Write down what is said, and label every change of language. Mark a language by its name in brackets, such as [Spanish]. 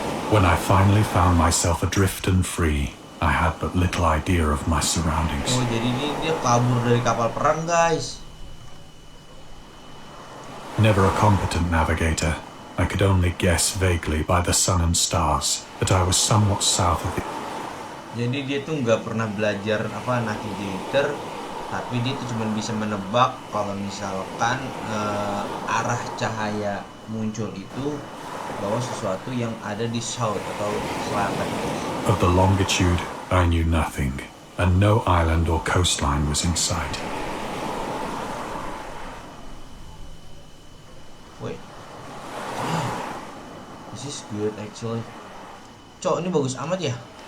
[English] When I finally found myself adrift and free, I had but little idea of my surroundings. [Indonesian] Oh, jadi ini dia kabur dari kapal perang, guys. [English] Never a competent navigator, I could only guess vaguely by the sun and stars that I was somewhat south of the... [Indonesian] Jadi dia tuh nggak pernah belajar navigator, Tapi dia tuh cuma bisa menebak kalau misalkan arah cahaya muncul itu bahwa sesuatu yang ada di south atau selatan. [English] Of the longitude, I knew nothing, and no island or coastline was in sight. Wait, this is good actually. [Indonesian] Cok, ini bagus amat ya.